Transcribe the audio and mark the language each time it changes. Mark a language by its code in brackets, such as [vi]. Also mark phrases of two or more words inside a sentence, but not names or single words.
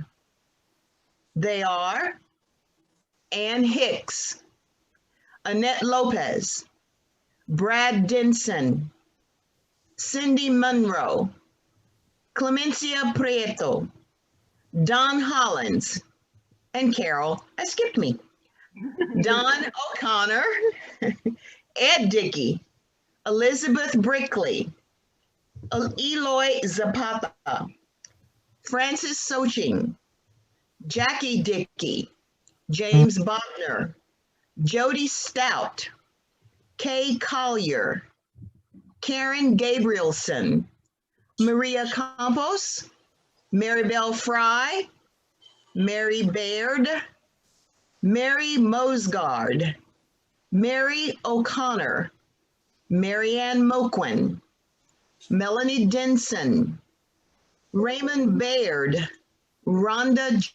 [en] They are Ann Hicks, Annette Lopez, Brad Denson, Cindy Monroe, Clemencia Prieto, Don Hollins, and Carol, I skipped me, Don O'Connor, Ed Dickey, Elizabeth Brickley, Eloy Zapata, Francis Soching, Jackie Dickey, James Bogner, Jody Stout, Kay Collier, Karen Gabrielson, Maria Campos, Maribel Fry, Mary Baird, Mary Mosgard, Mary O'Connor, Marianne Moquin, Melanie Denson, Raymond Baird, Rhonda